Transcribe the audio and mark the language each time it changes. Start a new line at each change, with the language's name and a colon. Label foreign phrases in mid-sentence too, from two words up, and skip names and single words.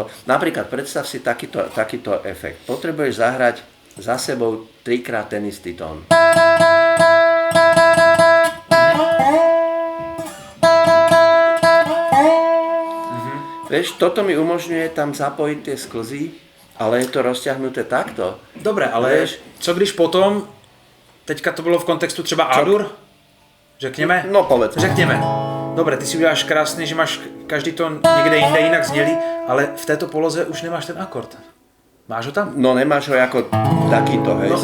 Slovak: Napríklad predstav si takýto efekt. Potrebuješ zahrať za sebou 3-krát ten istý tón. Vieš, toto mi umožňuje tam zapojiť tie sklzy. Ale je to rozťahnuté takto.
Czech: Dobre, ale co když potom, teďka to bylo v kontextu třeba A-dur, řekněme?
Slovak: No povedz.
Czech: Řekněme. Dobre, ty si uděláš krásně, že máš každý tón někde jinde jinak znělý, ale v této poloze už nemáš ten akord. Máš ho tam?
Slovak: No nemáš ho jako takýto, hej.